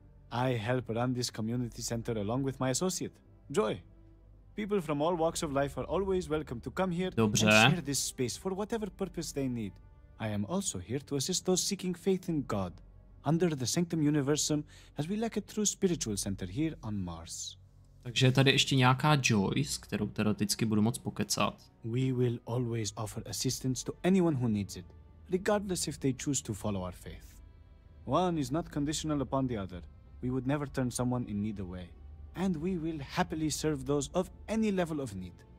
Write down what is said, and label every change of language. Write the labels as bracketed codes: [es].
[en] I help run this community center along with my associate, Joy. People from all walks of life are always welcome to come here and share this space for whatever purpose they need. I am also here to assist those seeking faith in God, under the Sanctum Universum, as we lack a true spiritual center here on Mars. [cs] Takže je tady ještě nějaká Joy, s kterou teoreticky budu moc pokecat. [en] We will always offer assistance to anyone who needs it, regardless if they choose to follow our faith. One is not conditional upon the other. We would never turn someone in need away, and we will happily serve those of any level of need.